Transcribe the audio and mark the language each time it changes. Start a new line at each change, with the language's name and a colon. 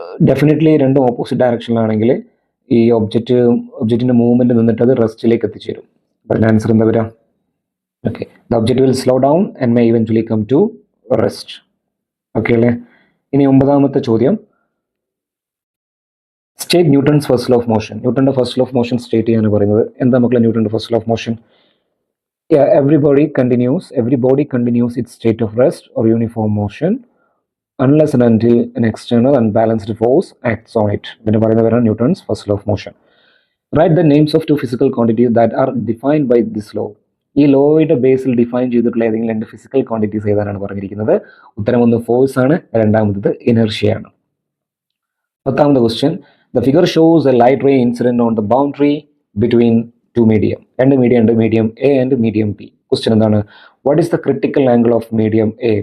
Malayalam: Definitely രണ്ടും opposite ഡയറക്ഷനിലാണെങ്കിൽ ഈ ഒബ്ജക്റ്റിൻ്റെ movement നിന്നിട്ട് അത് റെസ്റ്റിലേക്ക് എത്തിച്ചേരും. അതിൻ്റെ ആൻസർ എന്താ വരിക?
English: Okay, the object will slow down and may eventually come to rest.
Malayalam: Okay അല്ലേ? ഇനി 9ാമത്തെ ചോദ്യം,
English: State Newton's first law of motion.
Malayalam: ന്യൂട്ടൻ്റെ first law of motion state ചെയ്യാനാണ് പറയുന്നത്. എന്താ മക്കളെ ന്യൂട്ടൻ്റെ first law of motion?
English: every body continues its state of rest or uniform motion unless and until an external unbalanced force acts on it.
Malayalam: ഇതിന് പറയുന്നവരാണ് Newton's first law of motion.
English: Write the names of 2 physical quantities that are defined by this law.
Malayalam: ഈ ലോയുടെ ബേസിൽ define ചെയ്തിട്ടുള്ള ഏതെങ്കിലും 2 physical quantities ഏതാനാണ് പറഞ്ഞിരിക്കുന്നത്? ഉത്തരം 1 force ആണ്, രണ്ടാമത്തത് inertia ആണ്. 10ാമത്തെ question,
English: The figure shows a light ray incident on the boundary between 2 medium.
Malayalam: 2 medium ഉണ്ട്, medium A and medium B. Question എന്താണ്?
English: What is the critical angle of medium A?